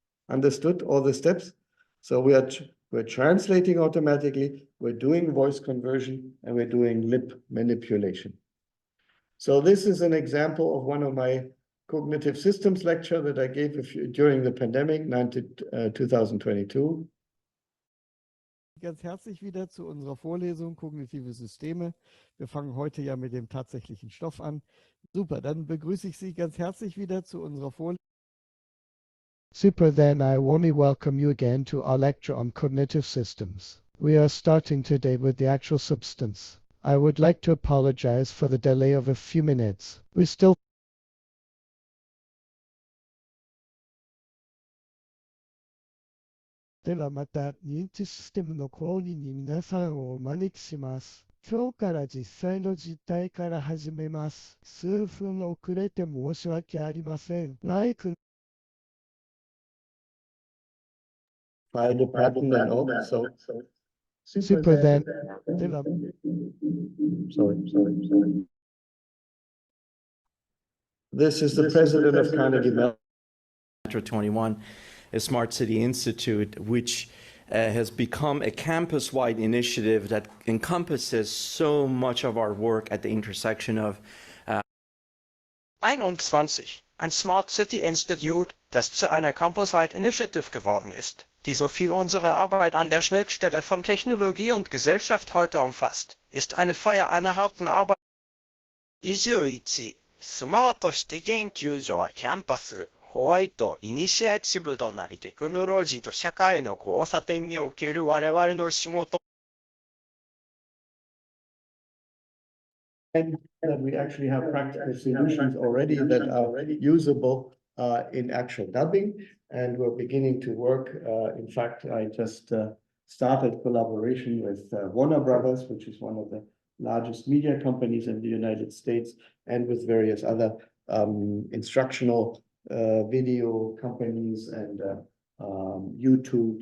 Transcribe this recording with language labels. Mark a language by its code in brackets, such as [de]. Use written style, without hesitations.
[en] Understood all the steps? So we're translating automatically, we're doing voice conversion, and we're doing lip manipulation. So this is an example of one of my cognitive systems lecture that I gave during the pandemic, 2022. [de] Ganz herzlich wieder zu unserer Vorlesung Kognitive Systeme. Wir fangen heute ja mit dem tatsächlichen Stoff an. Super, dann begrüße ich Sie ganz herzlich wieder zu unserer Vorlesung. [en] Super, then I warmly welcome you again to our lecture on cognitive systems. We are starting today with the actual substance. I would like to apologize for the delay of a few minutes. We still [ja] ではまた認知システムの講義に皆さんをお招きします。今日から実際の実態から始めます。数分遅れて申し訳ありません。マイク [en] Find the pattern and all. So Super then. [ja] では [en] sorry. This is the president of Carnegie Mellon. 21, a Smart City Institute, which has become a campus-wide initiative that encompasses so much of our work at the intersection of 21. [de] Ein Smart City Institute, das zu einer Campus-wide Initiative geworden ist, die so viel unserer Arbeit an der Schnittstelle von Technologie und Gesellschaft heute umfasst, ist eine Feier einer harten Arbeit. [ja] 21. スマートシティ研究所はキャンパス、ホワイト、イニシアチブとなりテクノロジーと社会の交差点における我々の仕事。 [en] And that we actually have practical solutions already that are usable in actual dubbing. And we're beginning to work. In fact, I just started collaboration with Warner Brothers, which is one of the largest media companies in the United States, and with various other instructional video companies and YouTube.